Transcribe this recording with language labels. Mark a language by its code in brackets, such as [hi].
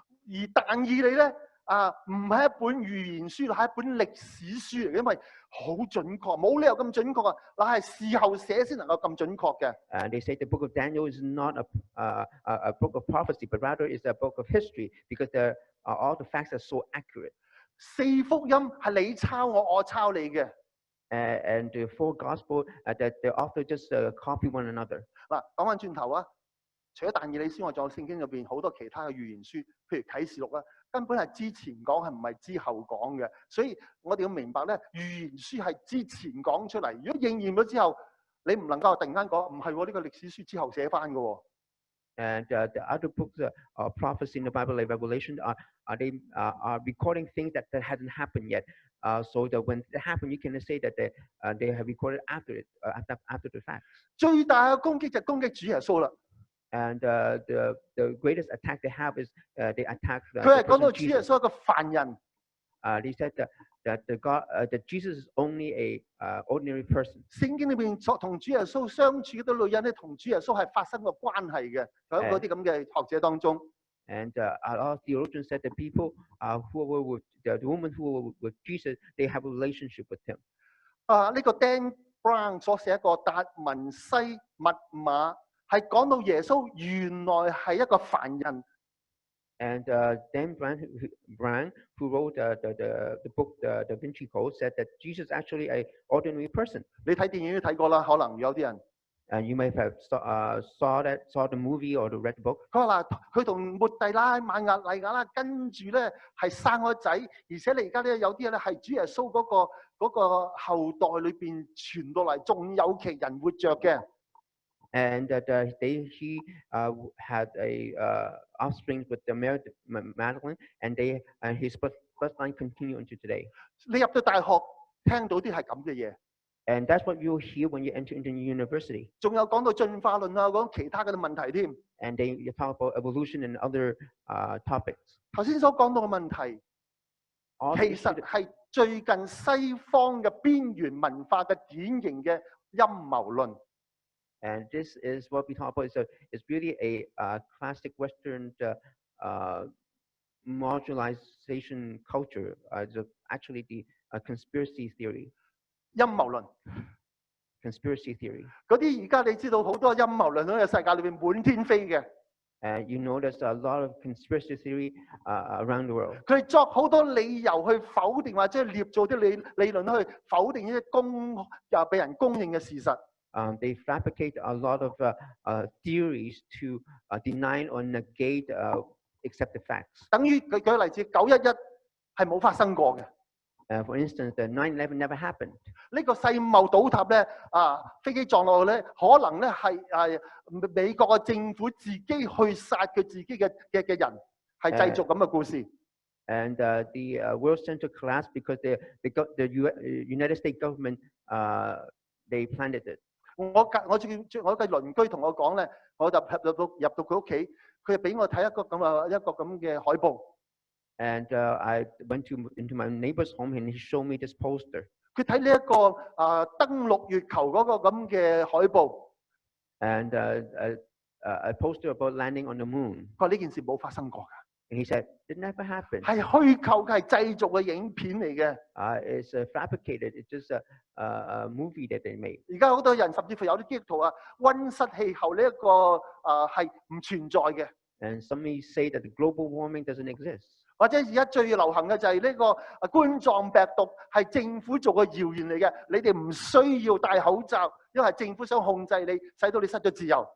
[yue] 而但以理咧唔係一本預言書，係一本歷史書嚟嘅，因為好準確，冇理由咁準確啊！嗱係事後寫先能夠咁準確嘅。 [en] They say the book of Daniel is not a book of prophecy, but rather is a book of history because all the facts are so accurate. [yue] 4福音係你抄我，我抄你嘅。 [en] And the 4 gospel that the author just copy one another. [yue] 嗱，講翻轉頭啊，除咗但以理之外，仲有聖經入邊好多其他嘅預言書，譬如啟示錄啦，根本係之前講，係唔係之後講嘅。所以我哋要明白咧，預言書係之前講出嚟，如果應驗咗之後，你唔能夠突然間講唔係喎，呢個歷史書之後寫翻嘅喎。 [en] And the other books, prophecy in the Bible, like Revelation, are recording things that hasn't happened yet. So that when it happened, you can say that they have recorded after it, after the fact. [yue] 最大嘅攻擊就係攻擊主耶穌啦。 [en] And the greatest attack they have is they attack the [yue] 佢係講 [en] person [yue] 到主耶 [en] Jesus. [yue] 穌係一個犯人， [en] They said that Jesus is only a ordinary person. [yue] 聖經裏邊同主耶穌相處嗰啲女人咧，同主耶穌係發生過關係嘅，喺嗰啲咁嘅學者當中。 [en] And a lot of theologians said the people who were with the woman who were with Jesus, they have a relationship with him. [yue] 呢個 Dan Brown 所寫一個達文西密碼係講到耶穌原來係一個犯人。 [en] And Dan Brown, who wrote the book The Da Vinci Code, said that Jesus is actually an ordinary person. [yue] 你睇電影都睇過啦，可能有啲人。 [en] And you may have saw the movie or read the book. [yue] 佢話嗱，佢同抹蒂拉、瑪亞麗亞啦，跟住咧係生咗仔，而且你而家咧有啲咧係主耶穌嗰個後代裏邊傳到嚟，仲有其人活着嘅。 [en] And that he had a offspring with the Madelyn, and his bloodline continue into today. [yue] 你入到大學聽到啲係咁嘅嘢， [en] And that's what you'll hear when you enter into university. [yue] 仲有講到進化論啊，講其他嘅問題添。 [en] And they talk about evolution and other topics. [yue] 頭先所講到嘅問題， [en] All [yue] 其 [en] these [yue] 實係最近西方嘅邊緣文化嘅典型嘅陰謀論。 [en] And this is what we talk about. It's really a classic Western marginalization culture. It's actually the conspiracy theory. [yue] 陰謀論 [en] Conspiracy theory. [yue] 嗰啲而家你知道好多陰謀論喺個世界裏邊滿天飛嘅， [en] You know there's a lot of conspiracy theory around the world. [yue] 佢哋作好多理由去否定或者捏造啲理論去否定一啲又被人公認嘅事實。 [en] They fabricate a lot of theories to deny or negate accepted facts. [yue] 等於舉例子，911係冇發生過嘅。 [en] For instance, the 9/11 never happened. [yue] 呢個世貿倒塌咧，飛機撞落去咧，可能咧係美國嘅政府自己去殺佢自己嘅人，係製造咁嘅故事。 [en] And the World Center collapsed because the United States government they planned it. [yue] 我嘅鄰居同我講咧，我就入到佢屋企，佢就俾我睇一個咁嘅海報。 [en] And I went into my neighbor's home and he showed me this poster. [yue] 佢睇呢一個登陸月球嗰個咁嘅海報。 [en] And a poster about landing on the moon. [yue] 佢話呢件事冇發生過㗎。 [en] And he said it never happened. [yue] 係虛構嘅，係製造嘅影片嚟嘅。 [en] It's fabricated. It's just a movie that they made. [yue] 而家好多人甚至乎有啲基督徒溫室氣候呢一個係唔存在嘅。 [en] And some may say that the global warming doesn't exist. [yue] 或者而家最流行嘅就係呢個冠狀病毒係政府做嘅謠言嚟嘅，你哋唔需要戴口罩，因為政府想控制你，使到你失咗自由。